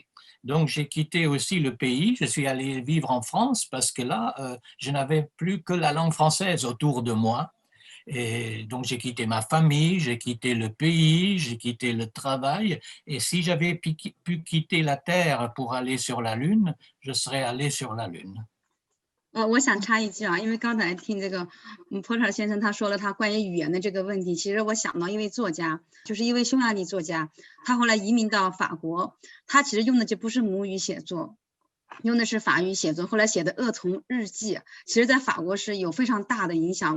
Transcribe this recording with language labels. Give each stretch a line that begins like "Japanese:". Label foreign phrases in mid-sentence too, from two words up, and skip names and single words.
French: Donc, j'ai quitté aussi le pays. Je suis allé vivre en France parce que là, je n'avais plus que la langue française autour de moi. Et donc, j'ai quitté ma famille, j'ai quitté le pays, j'ai quitté le travail. Et si j'avais pu quitter la Terre pour aller sur la Lune, je serais allé sur la Lune.
Chinese: 我想插一句啊，因为刚才听这个波特尔先生他说了他关于语言的这个问题，其实我想到一位作家，就是一位匈牙利作家，他后来移民到法国，他其实用的就不是母语写作，用的是法语写作，后来写的《恶童日记》，其实在法国是有非常大的影响。